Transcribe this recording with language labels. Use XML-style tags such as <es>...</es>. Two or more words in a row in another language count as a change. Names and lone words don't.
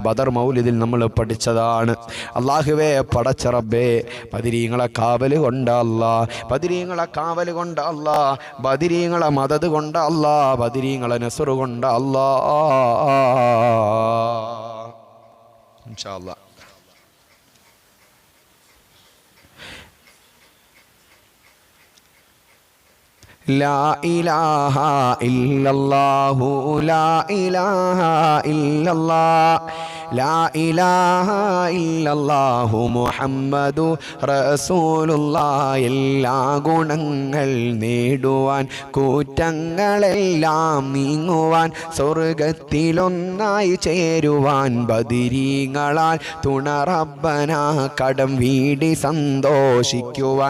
<ml>ബദർ മൗലിദിൽ നമ്മൾ പഠിച്ചതാണ്. അള്ളാഹുവേ പടച്ച റബ്ബേ ബദരീങ്ങളെ കാവല് കൊണ്ട് അല്ലാ, ബദരീങ്ങളെ കാവല് കൊണ്ട് അല്ലാ, ബദരീങ്ങളെ മദദ് കൊണ്ട് അല്ലാ, ബദരീങ്ങളെ നസ്റ് കൊണ്ട് അല്ലാ.</ml> <ar>إن شاء الله لا إله إلا الله لا إله إلا الله لا إله إلا الله محمد رسول الله.</ar> <ml>എല്ലാ ഗുണങ്ങൾ നേടുവാൻ കൂറ്റങ്ങളെല്ലാം നീങ്ങുവാൻ സ്വർഗത്തിലൊന്നായി ചേരുവാൻ ബദരീങ്ങളാൽ തുണ റബ്ബന കടം വീടി സന്തോഷിക്കുവാൻ</ml>